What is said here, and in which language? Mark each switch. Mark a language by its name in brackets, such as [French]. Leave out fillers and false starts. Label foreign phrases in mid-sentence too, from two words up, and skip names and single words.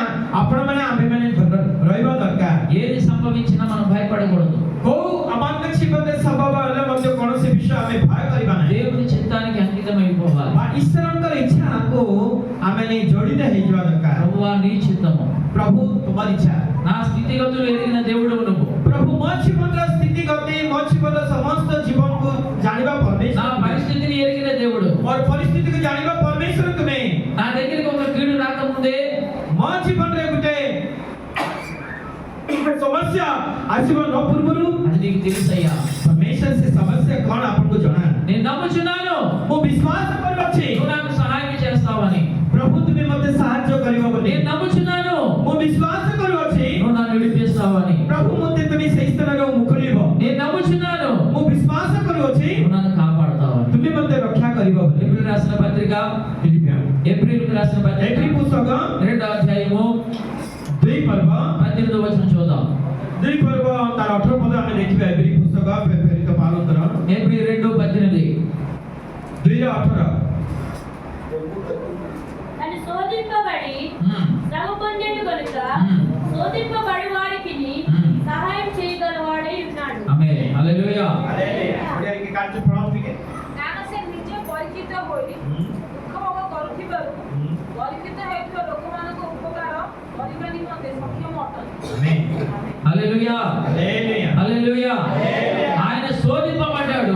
[Odia] ଆପଣମାନେ ଆମେମାନେ ରହିବା ଦରକାର। [Telugu] ఏది సంభవించినా మనం భయపడకూడదు। [Odia] କୋଉ ଆମଙ୍କ ଜୀବନରେ ସମ୍ଭବ ହେଲେ ମଧ୍ୟ କୌଣସି ବିଷୟ ଆମେ ଭୟ କରିବା ନାହିଁ। [Telugu] దేవుని చిత్తానికి అంకితం అయిపోవాలి। [Odia] ବା ଈଶ୍ୱରଙ୍କର ଇଚ୍ଛାକୁ ଆମେ ଜଡ଼ିତ ହେଇଯିବା ଦରକାର। [Telugu] ప్రభువా నీ చిత్తము, [Odia] ପ୍ରଭୁ ତୁମର ଇଚ୍ଛା। [Telugu] నా స్థితిగతులు ఎరిగిన దేవుడు నువ్వు। [Odia] ପ୍ରଭୁ ମୋ ଜୀବନର ସ୍ଥିତିଗତି ମୋ ଜୀବନର ସମସ୍ତ ଜୀବନକୁ ଜାଣିବା [Telugu] నా [Odia] ପରମେଶ୍ୱର। [Telugu] పరిస్థితిని ఎరిగిన దేవుడు। [Odia] ମୋର ପରିସ୍ଥିତିକୁ ଜାଣିବା ପରମେଶ୍ୱର ତୁମେ। [Telugu] నా దగ్గరికి ఒక కీడు రాకముందే [Odia] ମୋ ଜୀବନରେ ଗୋଟେ ସମସ୍ୟା ଆସିବ ନ ପୂର୍ବରୁ [Telugu] అది నీకు తెలుసయ్యా। [Odia] ପରମେଶ୍ୱର ସେ ସମସ୍ୟା କ'ଣ ଆପଣଙ୍କୁ ଜଣା। [Telugu] నేను నమ్ముచున్నాను [Odia] ମୁଁ ବିଶ୍ୱାସ କରୁଅଛି [Telugu] నువ్వు నాకు సహాయం చేస్తావని। [Odia] ପ୍ରଭୁ ତୁମେ ମୋତେ ସାହାଯ୍ୟ କରିବ ବୋଲି। [Telugu] నేను నమ్ముచున్నాను [Odia] ମୁଁ ବିଶ୍ୱାସ କରୁଅଛି [Telugu] నువ్వు నన్ను విడిపిస్తావని। [Odia] ପ୍ରଭୁ ମୋତେ ତୁମେ ସେହି ସ୍ଥାନରୁ ମୁକୁଳିବ। [Telugu] నేను నమ్ముచున్నాను [Odia] ମୁଁ ବିଶ୍ୱାସ କରୁଅଛି [Telugu] నువ్వు నన్ను కాపాడుతావని। [Odia] ତୁମେ ମୋତେ ରକ୍ଷା କରିବ ବୋଲି। [Telugu] ఎబ్రిల్ రాసిన పత్రిక, ఏప్రిల్ రాసిన పత్రిక [Odia] ଏପ୍ରିଲ ପୁସ୍ତକ [Telugu] 2వ అధ్యాయము [Odia] 2 ପର୍ବ [Telugu] 18వ వచనం చూద్దాం। [Odia] 2 ପର୍ବ ତାର 18 ପଦ ଆମେ ଦେଖିବା। ଏପ୍ରିଲ ପୁସ୍ତକ ପ୍ରେରିତ ପାଉଲଙ୍କର [Telugu] ఏప్రిల్ 2:18 2:18 అని శోధింపబడి శ్రమ పొందేడు కనుక శోధింపబడి వారికి సహాయం చేయగలవాడై ఉన్నాడు। ఆమేన్ హల్లెలూయా। [Odia] ଓଡ଼ିଆରେ କାର୍ଯ୍ୟ ପ୍ରଣାମ ଟିକେ କାରଣ ସେ ନିଜେ ପରୀକ୍ଷିତ ହୋଇ ଦୁଃଖ ଭୋଗ କରୁଥିବାରୁ ପରୀକ୍ଷିତ ହେଉଥିବା ଲୋକମାନଙ୍କ ଉପକାର କରିବା ନିମନ୍ତେ ସକ୍ଷମ ଅଟନ୍ତି। [Telugu] ఆమేన్ హల్లెలూయా హల్లెలూయా హల్లెలూయా। ఆయన శోధింపబడ్డాడు,